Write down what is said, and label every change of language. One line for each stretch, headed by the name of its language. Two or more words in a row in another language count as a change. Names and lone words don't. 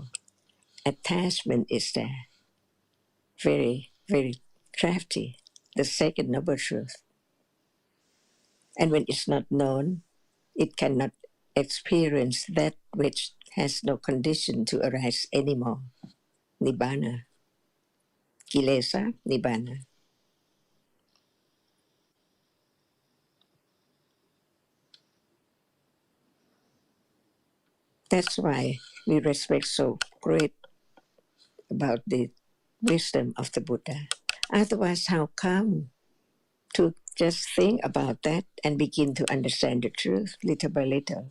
English: Attachment is there. Very, very crafty. The second noble truth. And when it's not known, it cannot experience that which has no condition to arise anymore.
Pali: Nibbana. Kilesa, Nibbana.
English: That's why we respect so great about the wisdom of the Buddha. Otherwise, how come to just think about that and begin to understand the truth little by little?